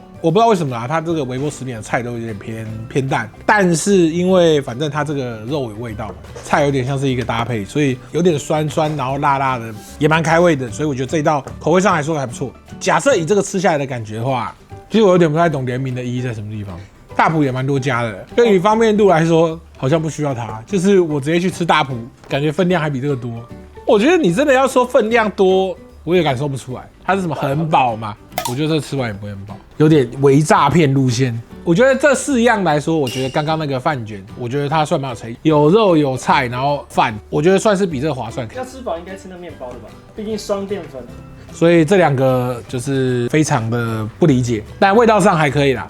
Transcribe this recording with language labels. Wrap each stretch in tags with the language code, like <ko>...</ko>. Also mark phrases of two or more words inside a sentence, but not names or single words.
<zh>我不知道為什麼啊，它這個微波食品的菜都有點偏淡，但是因為反正它這個肉有味道嘛，菜有點像是一個搭配，所以有點酸，然後辣的，也蠻開胃的，所以我覺得這一道口味上來說還不錯。假設以這個吃下來的感覺的話， 其實我有點不太懂聯名的意義在什麼地方。大埔也蠻多家的，對於方便度來說，好像不需要它。就是我直接去吃大埔，感覺分量還比這個多。我覺得你真的要說分量多，我也感受不出來。它是什麼很飽嘛？我覺得這吃完也不會很飽，有點微詐騙路線。我覺得這4樣來說，我覺得剛剛那個飯卷，我覺得它算蠻有誠意，有肉有菜，然後飯，我覺得算是比這個划算。要吃飽應該吃那麵包的吧？畢竟雙澱粉。所以這2個就是非常的不理解，但味道上還可以啦。</zh>